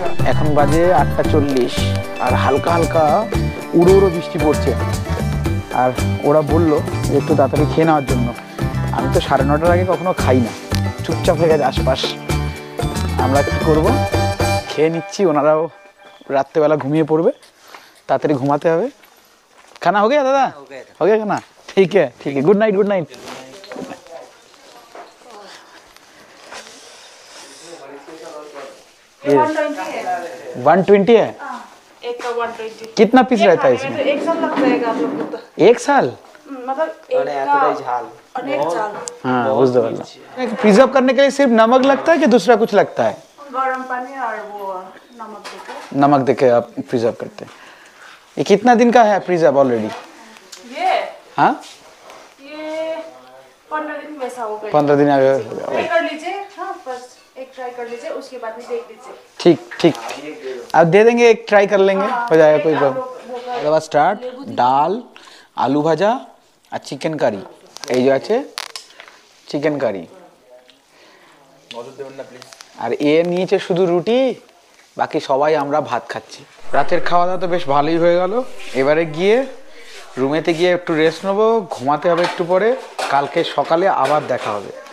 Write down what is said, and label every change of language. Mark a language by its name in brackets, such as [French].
[Bangla] এখন বাজে 8:40, আর হালকা হালকা উড়ো উড়ো বৃষ্টি পড়ছে। আর ওরা বললো যে একটু তাড়াতাড়ি খেয়ে নেওয়ার জন্য। আমি তো 9:30টার আগে কখনো খাই না, চুপচাপ হয়ে গেছে আশপাশ। আমরা কি করব, খেয়ে নিচ্ছি, ওনারাও রাত্রেবেলা ঘুমিয়ে পড়বে, তাড়াতাড়ি ঘুমাতে হবে। [Hindi] খানা हो गया दादा? हो गया खाना? ठीक है ठीक है, गुड नाइट गुड नाइट। 120 है? एक का 120। कितना पीस रहता है इसमें? एक साल लग जाएगा आप लोग को तो। 1 साल? मतलब एक का अनेक साल। हाँ उस दवाला प्रिजर्व करने के लिए सिर्फ नमक लगता है कि दूसरा कुछ लगता है? गरम पानी और वो नमक देके। नमक देके आप प्रिजर्व करते हैं। ये कितना दिन का है प्रिजर्व ऑलरेडी? ये हाँ ये 15 दिन वैसा हो गया। 15 दिन आगे। ट्राई कर लीजिए, हाँ बस एक ट्राई कर लीजिए, उसके बाद में देख लीजिए। ठीक ठीक, अब दे देंगे, एक ट्राई कर लेंगे, हो जाएगा कोई प्रॉब्लम। उसके बाद स्टार्ट डाल, आलू भाजा [Bangla] আর চিকেন কারি। এই যে আছে চিকেন কারি, আর এ নিয়েছে শুধু রুটি, বাকি সবাই আমরা ভাত খাচ্ছি। রাতের খাওয়া দাওয়া তো বেশ ভালোই হয়ে গেল। এবারে গিয়ে রুমেতে গিয়ে একটু রেস্ট নেবো, ঘুমাতে হবে একটু পরে, কালকে সকালে আবার দেখা হবে।